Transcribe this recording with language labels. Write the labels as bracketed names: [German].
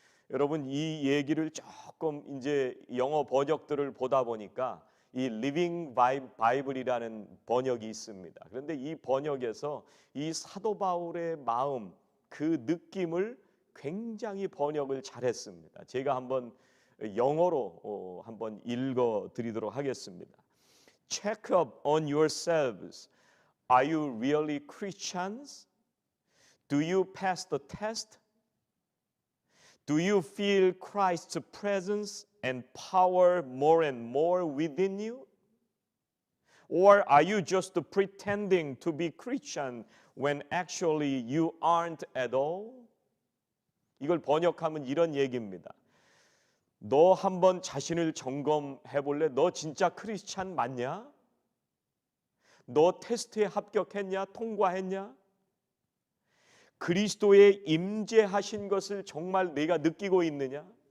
[Korean] 여러분, 이 얘기를 조금 이제 영어 번역들을 보다 보니까 이 Living Bible이라는 번역이 있습니다. 그런데 이 번역에서 이 사도 바울의 마음, 그 느낌을 굉장히 번역을 잘했습니다. 제가 한번 영어로 한번 읽어 드리도록 하겠습니다. [English] Check up on yourselves. Are you really Christians? Do you pass the test? Do you feel Christ's presence and power more and more within you? Or are you just pretending to be Christian when actually you aren't at all? [Korean] 이걸 번역하면 이런 얘기입니다. 너 한번 자신을 점검해 볼래? 너 진짜 크리스찬 맞냐? 너 테스트에 합격했냐? 통과했냐? 그리스도의 임재하신 것을 정말 내가 느끼고 있느냐?